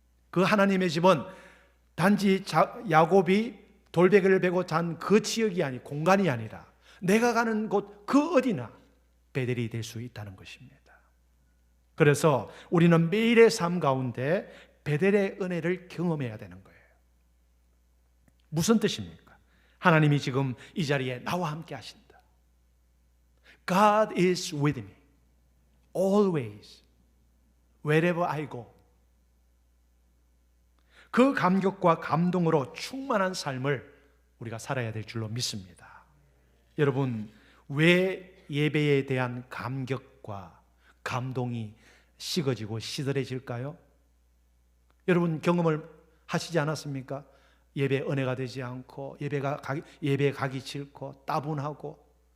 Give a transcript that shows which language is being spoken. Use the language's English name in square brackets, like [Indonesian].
[Korean] 그 하나님의 집은 단지 야곱이 돌베개를 베고 잔 그 지역이 아니, 공간이 아니라 내가 가는 곳 그 어디나 베델이 될 수 있다는 것입니다. 그래서 우리는 매일의 삶 가운데 베델의 은혜를 경험해야 되는 거예요. 무슨 뜻입니까? 하나님이 지금 이 자리에 나와 함께 하신다. [English] God is with me always wherever I go. [Korean] 그 감격과 감동으로 충만한 삶을 우리가 살아야 될 줄로 믿습니다. 여러분, 왜 예배에 대한 감격과 감동이 식어지고 시들해질까요? 여러분, 경험을 하시지 않았습니까? 예배 은혜가 되지 않고 예배 가기 싫고 따분하고.